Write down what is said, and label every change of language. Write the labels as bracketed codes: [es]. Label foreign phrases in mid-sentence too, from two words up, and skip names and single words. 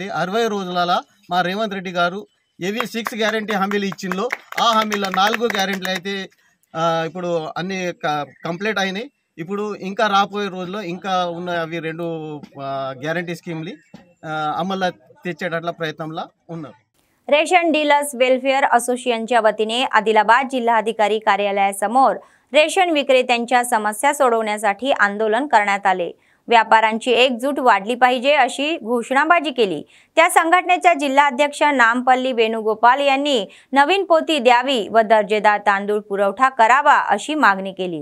[te] 60 రోజులలో మా రేవంత్ రెడ్డి గారు ఏవి 6 గ్యారంటీ హామీలు ఇచ్చిందో ఆ హామీలో 4 గ్యారంటీలు అయితే ఇప్పుడు అన్ని కంప్లీట్ అయినాయి। ఇప్పుడు ఇంకా రాబోయే రోజుల్లో ఇంకా ఉన్న అవి 2 [en] guarantee schemes [te] అమలు తెచ్చేటట్ల ప్రయత్నంలో ఉన్నారు। [mr] रेशन डीलर्स वेलफेअर असोसिएशनच्या वतीने आदिलाबाद जिल्हाधिकारी कार्यालयासमोर रेशन विक्रेत्यांच्या समस्या सोडवण्यासाठी आंदोलन करण्यात आले। व्यापाऱ्यांची एकजूट वाढली पाहिजे अशी घोषणाबाजी केली। त्या संघटनेच्या जिल्हाध्यक्ष नामपल्ली वेणुगोपाल यांनी नवीन पोती द्यावी व दर्जेदार तांदूळ पुरवठा करावा अशी मागणी केली।